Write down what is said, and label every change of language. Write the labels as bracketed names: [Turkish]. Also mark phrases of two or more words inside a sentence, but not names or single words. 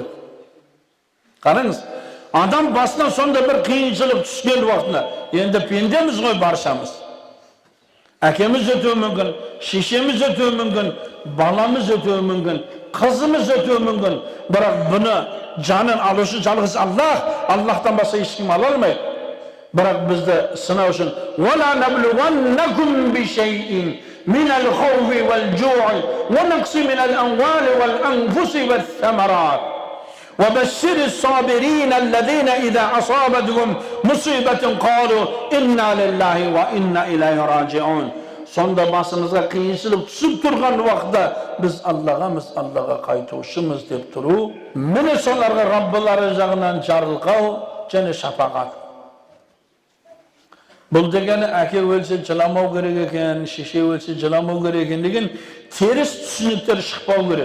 [Kazakh] Қараңыз, адам басына сонда бір қиыншылық түскен уақытында, енді пендеміз ғой баршамыз. Әкеміз өтуі мүмкін, шешеміз өтуі мүмкін, баламыз өтуі мүмкін, қызымыз өтуі мүмкін. Бірақ бұны жанын алушы жалғыз Аллахтан басқа ешкім ала алмайды. Бірақ бізді сынау үшін [Arabic] وَلَا نَبْلُوَنَّكُمْ بِشَيْءٍ مِنَ الْخَوْفِ وَالْجُوعِ وَنَقْصٍ مِنَ الْأَمْوَالِ وَالْأَنْفُسِ وَالثَّمَرَاتِ وَبَشِّرِ الصَّابِرِينَ الَّذِينَ إِذَا أَصَابَتْهُمْ مُصِيبَةٌ قَالُوا إِنَّا لِلَّهِ وَإِنَّا إِلَيْهِ رَاجِعُونَ. [Kazakh] Sonda basımıza kıyınçılık түсіп тұрған уақытта біз Allah'a қайтушымыз деп тұру. Міне соларға Раббылары жағынан жарылқау және шапағат. Бұл дегені әке өлсе жыламау керек екен, шеше өлсе жыламау керек екен деген теріс түсініктер шықпау керек.